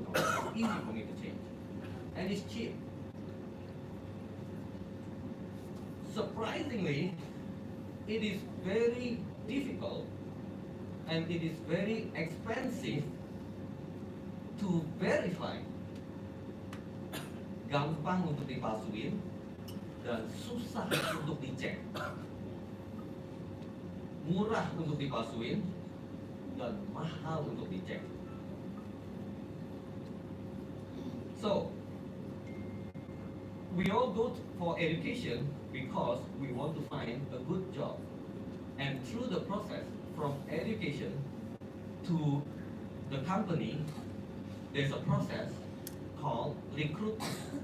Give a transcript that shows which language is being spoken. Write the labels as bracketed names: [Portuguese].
[English] It's easy for me to change, and it's cheap. Surprisingly, it is very difficult and it is very expensive to verify. [Indonesian] Gampang untuk dipalsuin dan susah untuk dicek. Murah untuk dipalsuin dan mahal untuk dicek. [English] So, we all go for education because we want to find a good job. And through the process from education to the company, there's a process called recruitment.